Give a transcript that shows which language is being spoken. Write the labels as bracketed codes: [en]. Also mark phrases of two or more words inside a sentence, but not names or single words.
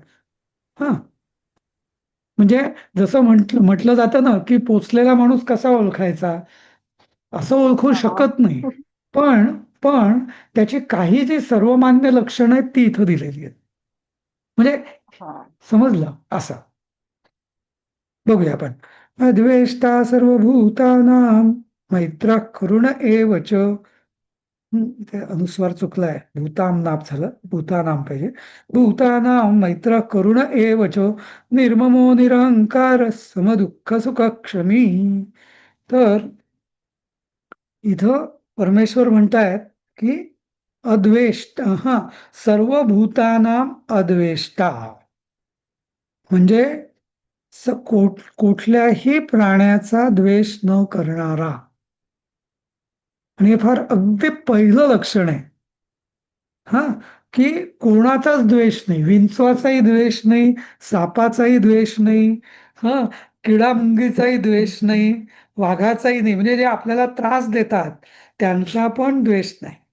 [mr] हा, म्हणजे जसं म्हटलं जातं ना की पोचलेला माणूस कसा ओळखायचा, असं ओळखू शकत नाही. पण त्याची काही जी सर्वमान्य लक्षणं आहेत ती इथं दिलेली आहेत. म्हणजे समजलं असं. बघूया आपण. [sa] अद्वेष्टा सर्वभूतानां मैत्रः करुण एव च. [mr] इथे अनुस्वार चुकलाय, भूताम नाम झालं, भूतानाम पाहिजे. [sa] भूतानां मैत्रः करुण एव च निर्ममो निरहंकार समदुःख सुख क्षमी. [mr] तर इथं परमेश्वर म्हणतायत की अद्वेष्टा, हा, [sa] सर्वभूतानां अद्वेष्टा [mr] म्हणजे कुठल्याही प्राण्याचा द्वेष न करणारा. आणि हे फार अगदी पहिलं लक्षण आहे. हा, की कोणाचाच द्वेष नाही, विंचवाचाही द्वेष नाही, सापाचाही द्वेष नाही, हा, किडामुंगीचाही द्वेष नाही, वाघाचाही नाही, म्हणजे जे आपल्याला त्रास देतात त्यांचा पण द्वेष नाही.